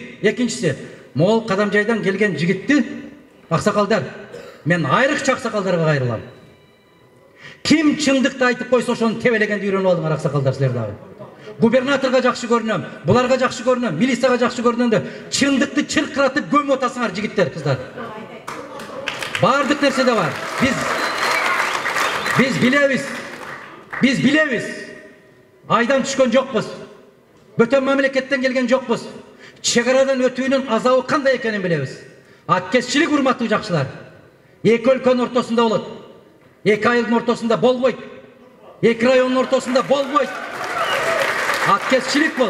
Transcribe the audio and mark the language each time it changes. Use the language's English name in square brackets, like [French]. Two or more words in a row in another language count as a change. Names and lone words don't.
[Kyrgyz] Экинчиси, могул Кадамжайдан келген жигитти аксакалдар, мен айрыкча аксакалдарга кайрылам. Ким чындыкты айтып койсо ошону тебелегенди үйрөнүп алдыңар аксакалдар силер дагы. Губернаторга жакшы көрүнөм, буларга жакшы көрүнөм, милицияга жакшы көрүнөм деп чындыкты чыркыратып көмүп атасыңар жигиттер, кыздар. Бардык нерседе бар. Биз билебиз. Aydan түшкөн жокпуз. Бөтөн мамлекеттен келген жокпуз. Чегарадан өтүүнүн азабы кандай экенин билебиз. Аткезчилик урматтуу жакшылар. Эки өлкөнүн ортосунда болот. Эки айылдын ортосунда болбойт. Эки райондун ортосунда болбойт. Аткезчилик бул.